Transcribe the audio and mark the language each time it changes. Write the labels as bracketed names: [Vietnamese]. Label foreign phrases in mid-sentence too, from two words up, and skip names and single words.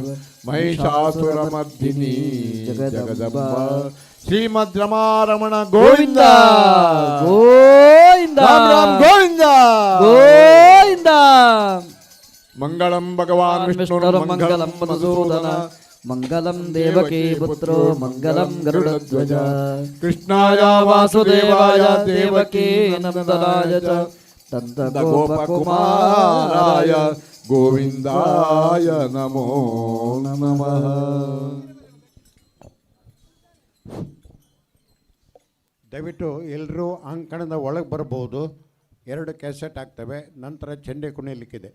[Sanskrit] ಮಹಿಷಾಸುರ ಮರ್ದಿನಿ ಜಗದಂಬ. ಶ್ರೀಮದ್ ರಮಾರಮಣ ಗೋವಿಂದ ಗೋವಿಂದ ರಾಮ್ ಗೋವಿಂದ ಗೋವಿಂದ. ಮಂಗಳಂ ಭಗವಾನ್ ವಿಷ್ಣು ಮಂಗಳಂ ಮಧುಸೂದನ ಮಂಗಲಂ ದೇವಕೀ ಪುತ್ರೋ ಮಂಗಲಂ ಗರುಡಧ್ವಜ ಕೃಷ್ಣಾಯ ವಾಸುದೇವಾಯ ವಾಸುದೇವಾಯ ದೇವಕೀ ದೇವಕೀ ನಂದನಾಯ ಚ ನಂದ ಗೋಪಕುಮಾರಾಯ ಗೋಪಕುಮಾರಾಯ ಗೋವಿಂದಾಯ ನಮೋ ನಮಃ. [Kannada] ದಯವಿಟ್ಟು ಎಲ್ಲರೂ ಅಂಕಣದ ಒಳಗೆ ಬರ್ಬೋದು. 2 ಕ್ಯಾಸೆಟ್ ಆಗ್ತವೆ. ನಂತರ ಚೆಂಡೆ ಕುಣಿಲಿಕ್ಕಿದೆ.